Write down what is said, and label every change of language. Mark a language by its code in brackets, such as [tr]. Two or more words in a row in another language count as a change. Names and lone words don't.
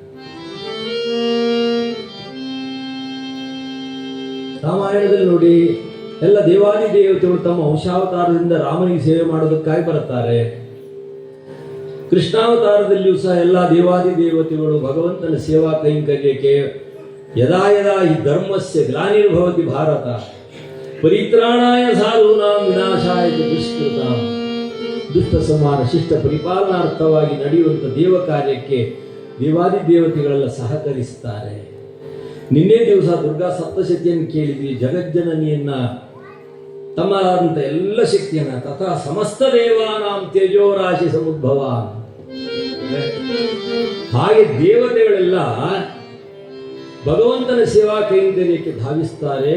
[kn] ರಾಮಾಯಣದಲ್ಲಿ ನೋಡಿ, ಎಲ್ಲ ದೇವಾದಿ ದೇವತೆಗಳು ತಮ್ಮ ಅಂಶಾವತಾರದಿಂದ ರಾಮನಿಗೆ ಸೇವೆ ಮಾಡೋದಕ್ಕಾಗಿ ಬರುತ್ತಾರೆ. ಕೃಷ್ಣಾವತಾರದಲ್ಲಿಯೂ ಸಹ ಎಲ್ಲ ದೇವಾದಿ ದೇವತೆಗಳು ಭಗವಂತನ ಸೇವಾ ಕೈಂಕರ್ಯಕ್ಕೆ [sa] ಯದಾ ಯದಾ ಹಿ ಧರ್ಮಸ್ಯ ಗ್ಲಾನಿರ್ಭವತಿ ಭಾರತ ಪರಿತ್ರಾಣಾಯ ಸಾಧೂನಾಂ ವಿನಾಶಾಯ ದುಷ್ಕೃತಾಂ, [kn] ದುಷ್ಟ ಸಂಹಾರ ಶಿಷ್ಟ ಪರಿಪಾಲನಾರ್ಥವಾಗಿ ನಡೆಯುವಂಥ ದೇವ ಕಾರ್ಯಕ್ಕೆ ದೇವಾದಿ ದೇವತೆಗಳೆಲ್ಲ ಸಹಕರಿಸ್ತಾರೆ. ನಿನ್ನೆ ದಿವಸ ದುರ್ಗಾ ಸಪ್ತಶತಿಯನ್ನು ಕೇಳಿದ್ವಿ. ಜಗಜ್ಜನನಿಯನ್ನ ತಮ್ಮಂತ ಎಲ್ಲ ಶಕ್ತಿಯನ್ನ [sa] ತಥಾ ಸಮಸ್ತ ದೇವಾನಾಂ ತೇಜೋರಾಶಿ ಸಮುದ್ಭವಾನ್, [kn] ಹಾಗೆ ದೇವತೆಗಳೆಲ್ಲ ಭಗವಂತನ ಸೇವಾ ಕೈಂಕರ್ಯಕ್ಕೆ ಧಾವಿಸ್ತಾರೆ.